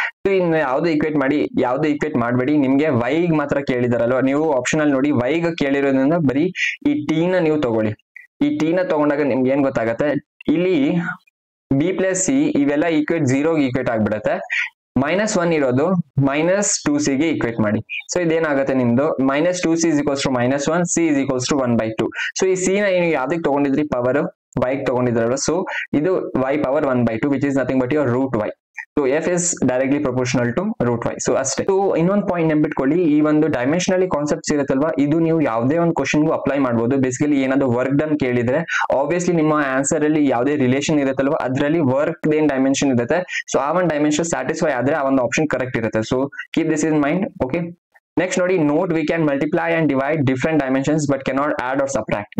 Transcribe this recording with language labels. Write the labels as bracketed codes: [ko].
[kn] So ಇನ್ನು ಯಾವ್ದು equate ಮಾಡಿ, ಯಾವ್ದು ಈಕ್ವೇಟ್ ಮಾಡಬೇಡಿ. ನಿಮ್ಗೆ ವೈ ಮಾತ್ರ ಕೇಳಿದಾರಲ್ವ, ನೀವು ಆಪ್ಷನ್ ಅಲ್ಲಿ ನೋಡಿ ವೈ ಕೇಳಿರೋದ್ರಿಂದ ಬರೀ ಈ ಟಿ ನ ನೀವು ತಗೊಳ್ಳಿ. ಈ ಟಿ ನ ತಗೊಂಡಾಗ ನಿಮ್ಗೆ ಏನ್ ಗೊತ್ತಾಗತ್ತೆ, ಇಲ್ಲಿ ಬಿ ಪ್ಲಸ್ ಸಿ ಇವೆಲ್ಲ ಈಕ್ವೇಟ್ 0 ಈಕ್ವೇಟ್ ಆಗ್ಬಿಡತ್ತೆ. -1 ಇರೋದು -2c ಗೆ ಈಕ್ವೇಟ್ ಮಾಡಿ. ಸೊ ಇದೇನಾಗುತ್ತೆ ನಿಮ್ದು -2c is equals to -1, c is equals to 1/2. So ಈ ಸಿ ನ ನೀವು ಯಾವ್ದಕ್ಕೆ ತಗೊಂಡಿದ್ರಿ? Power y ತಗೊಂಡಿದ್ರಲ್ವ. ಸೊ ಇದು y power 1/2 [en] which is nothing but your root y. So f is directly proportional to root y. [kn] So ಅಷ್ಟೇ. So ಇನ್ನೊಂದು point ನೆನ್ಪಿಟ್ಕೊಳ್ಳಿ, ಈ ಒಂದು ಡೈಮೆನ್ಷನಲಿ ಕಾನ್ಸೆಪ್ಟ್ಸ್ ಇರುತ್ತಲ್ವಾ, ಇದು ನೀವು ಯಾವುದೇ ಒಂದು ಕ್ವಶನ್ಗೂ ಅಪ್ಲೈ ಮಾಡಬಹುದು. ಬೇಸಿಕಲಿ ಏನಾದ್ರು ವರ್ಕ್ ಡನ್ ಕೇಳಿದ್ರೆ ಆಬ್ವಿಯಸ್ಲಿ ನಿಮ್ಮ ಆನ್ಸರ್ ಅಲ್ಲಿ ಯಾವುದೇ ರಿಲೇಷನ್ ಇರುತ್ತಲ್ವಾ, ಅದರಲ್ಲಿ ವರ್ಕ್ ಏನ್ ಡೈಮೆನ್ಷನ್ ಇರುತ್ತೆ, ಸೊ ಆ ಒಂದು ಡೈಮೆನ್ಷನ್ ಸ್ಯಾಟಿಸ್ಫೈ ಆದ್ರೆ ಆ ಒಂದು ಆಪ್ಷನ್ ಕರೆಕ್ಟ್ ಇರುತ್ತೆ. [en] So keep this in mind. Okay, next ನೋಡಿ, note we can multiply and divide different dimensions but cannot add or subtract.